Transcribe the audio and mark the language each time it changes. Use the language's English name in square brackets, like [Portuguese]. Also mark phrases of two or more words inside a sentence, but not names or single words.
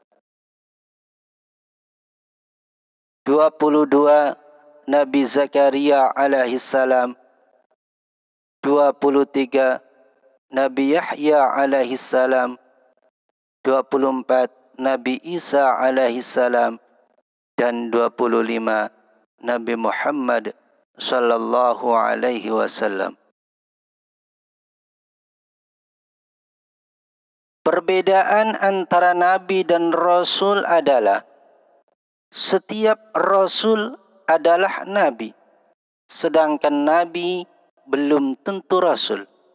[Indonesian] 22 Nabi Zakaria alaihissalam. 23 Nabi Yahya alaihissalam. 24 Nabi Isa alaihissalam. Dan 25 Nabi Muhammad [Arabic] صلى الله عليه وسلم. [Indonesian] Perbedaan antara Nabi dan Rasul adalah setiap Rasul adalah Nabi, sedangkan Nabi belum tentu Rasul.